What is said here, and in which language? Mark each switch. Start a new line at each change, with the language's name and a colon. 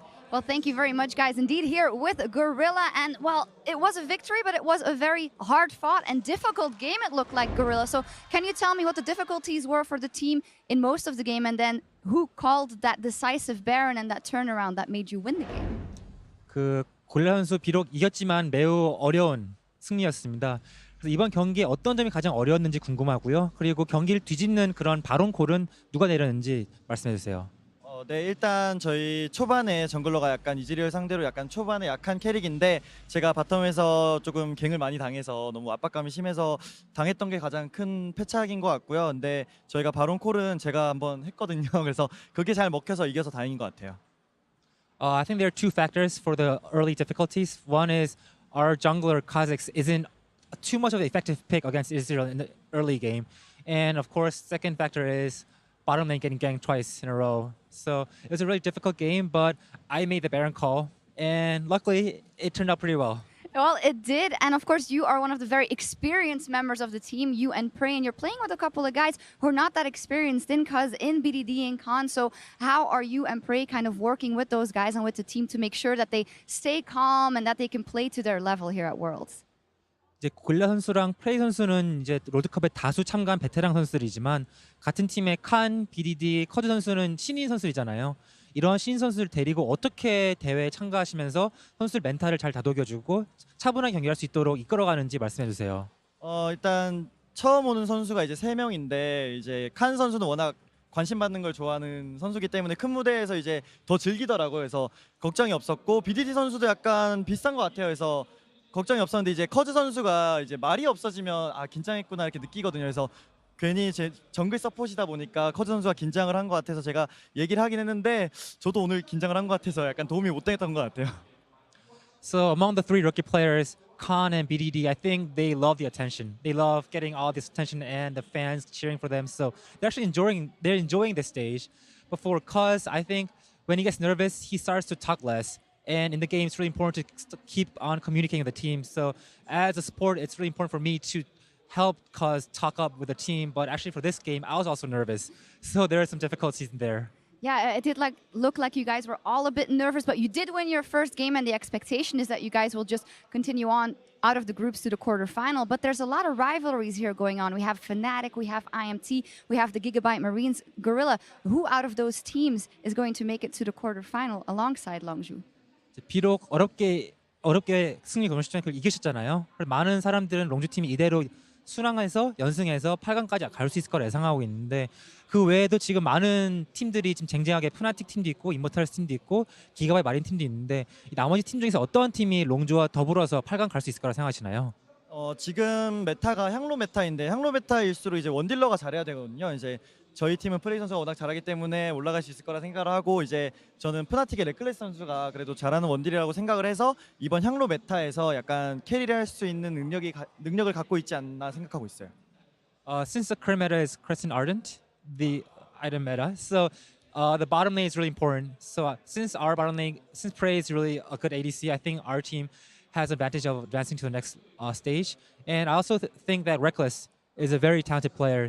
English: Well, thank you very much, guys. Indeed, here with Gorilla. And, well, it was a victory, but it was a very hard-fought and difficult game, it looked like, Gorilla. So can you tell me what the difficulties were for the team in most of the game, and then who called that decisive Baron and that turnaround that made you win the game?
Korean: 고릴라 선수 비록 이겼지만 매우 어려운 승리였습니다. 그래서 이번 경기에 어떤 점이 가장 어려웠는지 궁금하고요. 그리고 경기를 뒤집는 그런 바론 콜은 누가 내렸는지 말씀해 주세요. 네, 일단 저희 초반에 정글러가 약간 이즈리얼 상대로 약간 초반에 약한 캐릭인데 제가 바텀에서 조금 갱을 많이 당해서 너무 압박감이 심해서 당했던 게 가장 큰 패착인 것 같고요. 근데 저희가 바론 콜은 제가 한번 했거든요. 그래서 그게 잘 먹혀서 이겨서 다행인 것 같아요.
English: I think there are two factors for the early difficulties. One is our jungler Kha'Zix isn't too much of an effective pick against Israel in the early game. And of course, second factor is bottom lane getting ganked twice in a row. So it was a really difficult game, but I made the Baron call, and luckily it turned out pretty well. Well, it did, and of course you are one of the very experienced members of the team, you and Prey, and you're playing with a couple of guys who are not that experienced in BDD and Khan. So how are you and Prey kind of working with those guys and with the team to make sure that they stay calm and that they can play to their level here at Worlds?
Korean: 이제 고릴라 선수랑 프레이 선수는 이제 롤드컵에 다수 참가한 베테랑 선수들이지만 같은 팀의 칸, BDD, 커즈 선수는 신인 선수이잖아요. 이런 신인 선수를 데리고 어떻게 대회에 참가하시면서 선수들 멘탈을 잘 다독여주고 차분하게 경기할 수 있도록 이끌어가는지 말씀해 주세요. 일단 처음 오는 선수가 이제 3명인데 이제 칸 선수는 워낙 관심 받는 걸 좋아하는 선수기 때문에 큰 무대에서 이제 더 즐기더라고요. 그래서 걱정이 없었고 BDD 선수도 약간 비슷한 것 같아요. 그래서 걱정이 없었는데 이제 커즈 선수가 이제 말이 없어지면 아 긴장했구나 이렇게 느끼거든요. 그래서 괜히 제 정글 서폿이다 보니까 커즈 선수가 긴장을 한 것 같아서 제가 얘기를 하긴 했는데 저도 오늘 긴장을 한 것 같아서 약간 도움이 못 됐던 것 같아요.
English: So among the three rookie players, Khan and BDD, I think they love the attention. They love getting all this attention and the fans cheering for them. So they're actually enjoying this stage. But for Cuz, I think when he gets nervous, he starts to talk less. And in the game, it's really important to keep on communicating with the team. So as a support, it's really important for me to help Cuz talk up with the team. But actually for this game, I was also nervous. So there are some difficulties in there. Yeah, it did look like you guys were all a bit nervous, but you did win your first game, and the expectation is that you guys will just continue on out of the groups to the quarterfinal. But there's a lot of rivalries here going on. We have Fnatic, we have IMT, we have the Gigabyte Marines, Gorilla. Who out of those teams is going to make it to the quarterfinal alongside Longzhu?
Korean: 비록 어렵게 승리 검식전을 이기셨잖아요. 많은 사람들은 롱주 팀이 이대로 순항해서 연승해서 8강까지 갈 수 있을 거라 예상하고 있는데 그 외에도 지금 많은 팀들이 지금 쟁쟁하게 푸나틱 팀도 있고 이모탈스 팀도 있고 기가바이 마린 팀도 있는데 이 나머지 팀 중에서 어떤 팀이 롱주와 더불어서 8강 갈 수 있을 거라 생각하시나요? 지금 메타가 향로 메타인데 향로 메타일수록 이제 원딜러가 잘해야 되거든요. 이제 저희 팀은 프레이 선수가 워낙 잘하기 때문에 올라갈 수 있을 거라 생각을 하고 이제 저는 푸나틱의 레클레스 선수가 그래도 잘하는 원딜이라고 생각을 해서 이번 향로 메타에서 약간 캐리를 할 수 있는 능력을 갖고 있지 않나 생각하고 있어요.
English: Since the current meta is Crescent Ardent, the item meta, so the bottom lane is really important. So since Prey is really a good ADC, I think our team has advantage of advancing to the next stage. And I also think that Reckless is a very talented player.